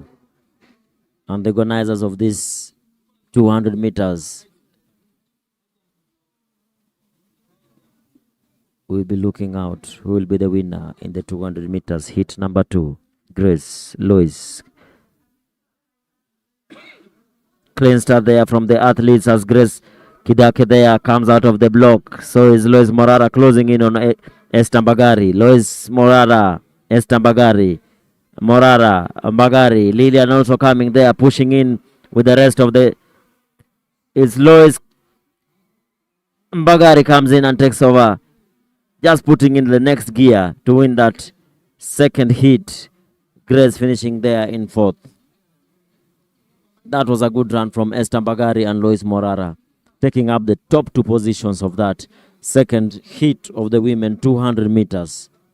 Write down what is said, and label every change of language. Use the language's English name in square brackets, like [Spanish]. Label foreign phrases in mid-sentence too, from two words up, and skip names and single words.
[English] And the organizers of this 200 meters will be looking out who will be the winner in the 200 meters, heat number 2. Grace, Lois. Clean start there from the athletes as Grace Kidake there comes out of the block. So is Lois Morara closing in on Esther Mbagari. Lois Morara, Esther Mbagari. Morara, Mbagari, Lilian also coming there, pushing in with the rest of the... It's Lois Mbagari comes in and takes over, just putting in the next gear to win that second heat. Grace finishing there in 4th. That was a good run from Esther Mbagari and Lois Morara, taking up the top 2 positions of that second heat of the women 200 meters.